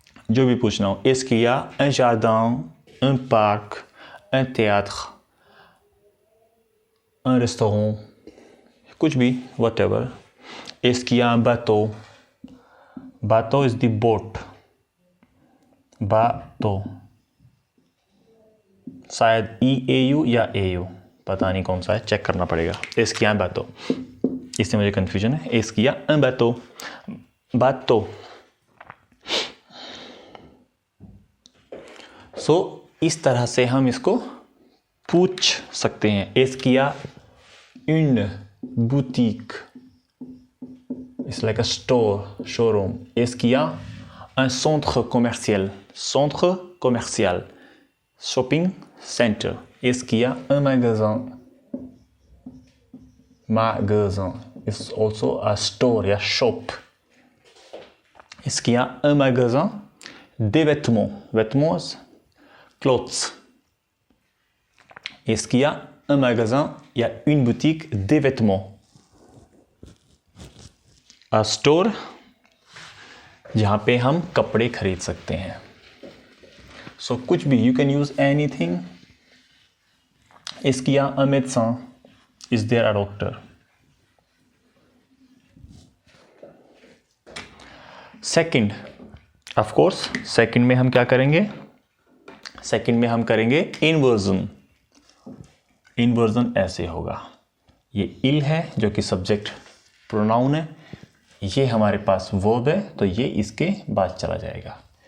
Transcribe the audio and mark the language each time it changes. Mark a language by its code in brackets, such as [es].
[hi] जो भी पूछना हो, [fr] est-ce qu'il y a un jardin, un parc, un théâtre, un restaurant, [hi] कुछ भी, [en] whatever। [fr] Est-ce qu'il y a un bateau? [hi] Bateau [en] is the boat, [hi] bateau, शायद EAU या AU, पता नहीं कौन सा है, चेक करना पड़ेगा। [fr] Est-ce qu'il y a un bateau, [hi] इससे मुझे कंफ्यूजन है। [fr] Est-ce qu'il y a un bateau, bateau। [hi] सो इस तरह से हम इसको पूछ सकते हैं। [fr] Est-ce qu'il y a une boutique, [en] it's like a store, showroom। [fr] Est-ce qu'il y a un centre commercial, centre commercial, [en] shopping center। [fr] Est-ce qu'il y a un magasin, magasin, [en] it's also a store [fr] या shop। Est-ce qu'il y a un magasin des vêtements, vêtements, clothes। Est-ce qu'il y a un magasin या une boutique des vêtements, [en] a store [hi] जहां पे हम कपड़े खरीद सकते हैं। सो कुछ भी, [en] you can use anything। [fr] Est-ce qu'il y a un médecin, [en] is there a doctor। [hi] Second, of course second में हम क्या करेंगे, सेकंड में हम करेंगे इन्वर्जन। इन्वर्जन ऐसे होगा, ये इल है जो कि सब्जेक्ट प्रोनाउन है, ये हमारे पास वर्ब है, तो ये इसके बाद चला जाएगा।